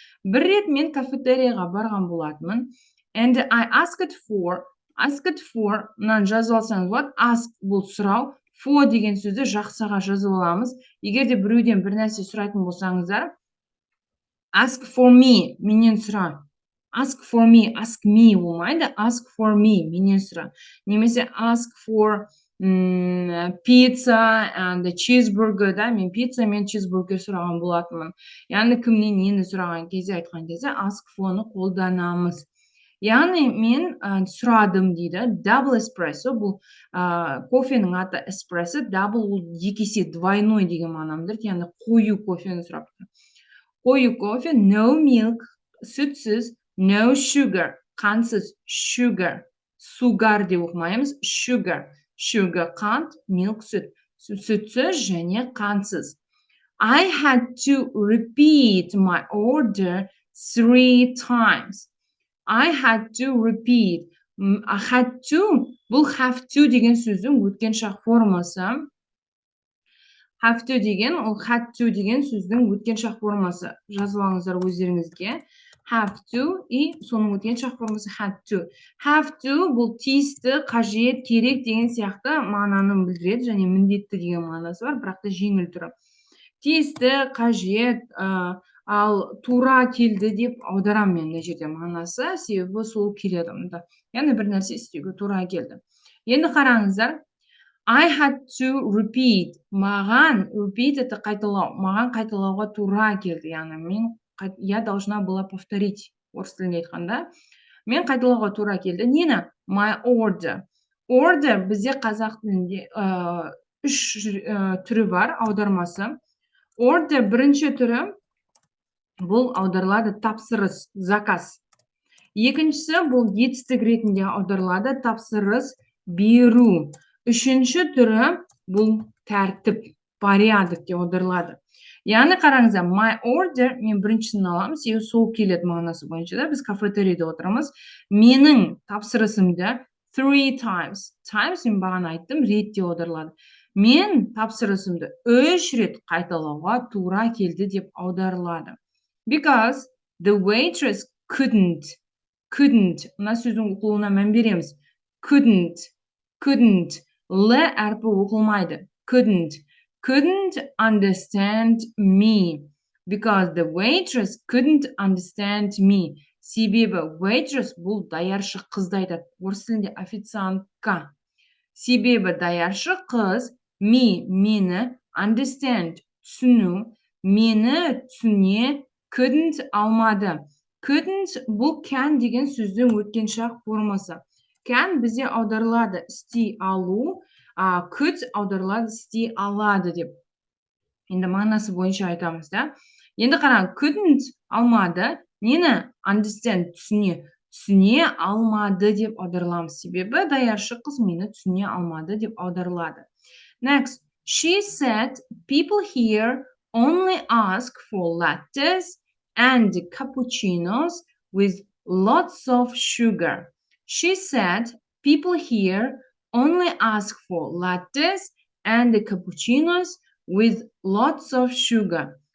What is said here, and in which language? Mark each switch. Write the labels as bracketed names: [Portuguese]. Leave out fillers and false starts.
[Kazakh] Бір рет мен кафетерияға барған болатынмын. [English] And I asked for, [Kazakh] мынаны жазып алсаңыз болады. Ask бұл сұрау, for деген сөзді жақсыға жазып аламыз. Егер де біреуден бір нәрсе сұрайтын болсаңыздар, [English] ask for me, [Kazakh] менен сұра. [English] Ask for me, ask me болмайды. Ask for me, [Kazakh] менен сұра. Немесе [English] ask for pizza and cheeseburger, [Kazakh] да, мен пицца мен cheeseburger сұраған болатынмын. Яғни кімнен нені сұраған кезде, айтқан кезде ask for-ны қолданамыз. Яғни мен сұрадым дейді. Double espresso, бұл кофенің аты espresso, double ол екесе двойной деген мағынамды. Яғни қою кофені сұрап. Қою кофе, no milk, сүтсіз, no sugar, қантсыз, sugar, сугар деп оқымаймыз, sugar, қант, milk, сүт, сүтсіз және қантсыз. [English] I had to repeat my order 3 times. I had to repeat. [Kazakh] Had to, бұл have to деген сөздің өткен шақ формасы. Have to деген, ол had to деген сөздің өткен шақ формасы. Жазып алыңыздар өздеріңізге. Have to, и соның өткен шақ формасы had to. Have to бұл тиісті, қажет, керек деген сияқты мағынаны білдіреді, және міндетті деген мағынасы бар, бірақ та жеңіл түрі. Тиісті, қажет, ал тура келді деп аударам мен мына жерде мағынасы, себебі сол келеді. Яғни бір нәрсе істеуге тура келді. Енді қараңыздар. [English] I had to repeat. [Kazakh] Маған, repeat это қайталау. Маған қайталауға тура келді. [Russian] Яғни я должна была повторить. [Kazakh] Орыс тілінде айтқанда. Мен қайталауға тура келді. Нені? [English] My order. [Kazakh] Order бізде қазақ тілінде 3 түрі бар, аудармасы. Order бірінші түрі бұл аударылады тапсырыс, заказ. Екіншісі бұл етістік ретінде аударылады тапсырыс, беру. Үшінші түрі бұл тәртіп, порядок деп аударылады. Яғни қараңыздар, my order, мен біріншісін аламыз, себебі сол келеді мағынасы бойынша да, біз кафетерияда отырамыз. Менің тапсырысымды [English] 3 times. [Kazakh] Times мен бағана айттым, рет деп аударылады. Мен тапсырысымды 3 рет қайталауға тура келді деп аударылады. [English] Because the waitress couldn't. [Kazakh] Мына сөздің оқылуына мән береміз. Couldn't. Л әрпі оқылмайды. [English] Couldn't understand me. Because the waitress couldn't understand me. [Kazakh] Себебі waitress бұл даяршы қызды айтады. Орыс тілінде официантка. Себебі даяршы қыз мені understand түсіну, мені түсіне couldn't алмады. Couldn't бұл can деген сөздің өткен шақ формасы. Can бізде аударылады істей алу, could аударылады істей алады деп. Енді мағынасы бойынша айтамыз да. Енді қараң, couldn't алмады, нені understand түсіне алмады деп аударыламыз. Себебі даяршы қыз мені түсіне алмады деп аударылады. [English] Next, she said people here only ask for lattes and cappuccinos with lots of sugar. She said people here only ask for lattes and cappuccinos with lots of sugar.